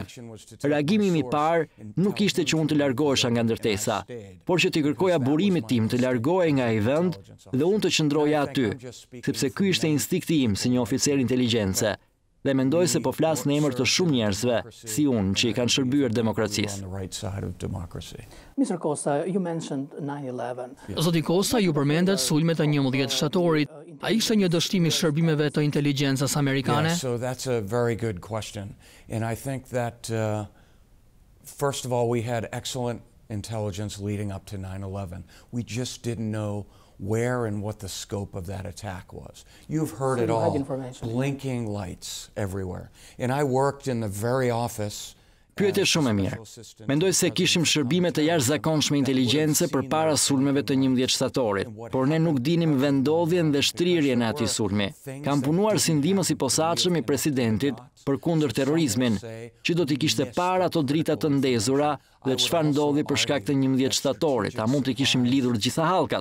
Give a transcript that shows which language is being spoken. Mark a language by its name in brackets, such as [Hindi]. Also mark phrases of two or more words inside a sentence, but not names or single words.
[Albanian] Reagimi im i parë nuk ishte që unë të largohesha nga ndërtesa, por që t'i kërkoja burimit tim të largohej nga ai vend dhe unë të qëndroja aty, sepse ky ishte instinkti im si një oficer inteligjencë. Dhe mendoj se po flas në emër të shumë njerëzve si unë që i kanë shërbyer demokracisë. [English] Mr. Costa, you mentioned 9/11. [Albanian] Zoti Costa, ju përmendet sulmet e 11 shtatorit. A ishte një dështim i shërbimeve të inteligjencës amerikane? [English] Yeah, so that's a very good question. And I think that first of all we had excellent intelligence leading up to 9/11. We just didn't know where and what the scope of that attack was. You've heard it all, blinking lights everywhere. And I worked in the very office. [Albanian] Pyetje shumë e mirë. Mendoj se kishim shërbime të jashtëzakonshme inteligjencë përpara sulmeve të 11 shtatorit, por ne nuk dinim vendodhjen dhe shtrirjen e atij sulmi. Kam punuar si ndihmës i posaçëm i presidentit përkundër terrorizmin, që do t'i kishte parë ato drita të ndezura dhe çfarë ndodhi për shkak të 11 shtatorit, a mund të kishim lidhur gjitha hallkat.